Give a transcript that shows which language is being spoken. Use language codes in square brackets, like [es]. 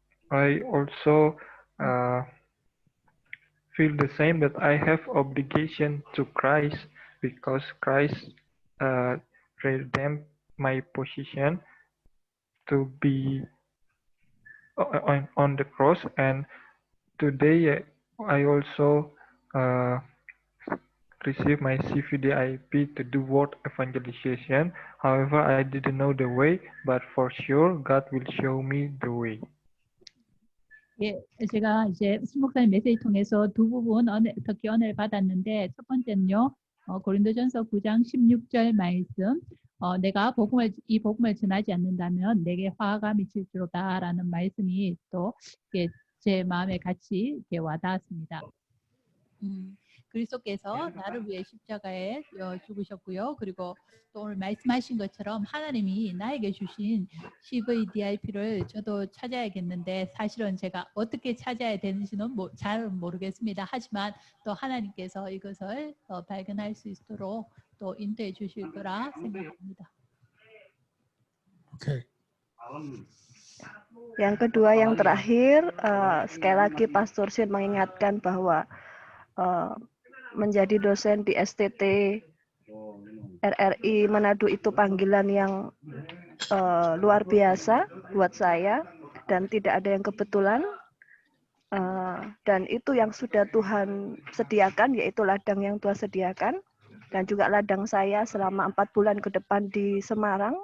[en] I also feel the same, that I have obligation to Christ because Christ redeemed my position to be on the cross. And today I also received my CVDIP to do word evangelization. However, I didn't know the way, but for sure God will show me the way. [ko] 예, 제가 이제 신 목사님 메시지 통해서 두 부분 특히 은혜를 받았는데, 첫 번째는요, 고린도전서 9장 16절 말씀, 내가 이 복음을 전하지 않는다면 내게 화가 미칠지로다라는 말씀이 또 제 마음에 같이 와닿았습니다. 그리스도께서 나를 위해 십자가에 죽으셨고요. 그리고 또 오늘 말씀하신 것처럼 하나님이 나에게 주신 CVDIP를 저도 찾아야겠는데, 사실은 제가 어떻게 찾아야 되는지는 잘 모르겠습니다. 하지만 또 하나님께서 이것을 발견할 수 있도록 또 인도해 주실 거라 생각합니다. [en] Okay. [id] Yang kedua, yang terakhir, sekali lagi Pastor Sin mengingatkan bahwa menjadi dosen di STT RRI Manado itu panggilan yang luar biasa buat saya, dan tidak ada yang kebetulan, dan itu yang sudah Tuhan sediakan, yaitu ladang yang Tuhan sediakan, dan juga ladang saya selama 4 bulan ke depan di Semarang.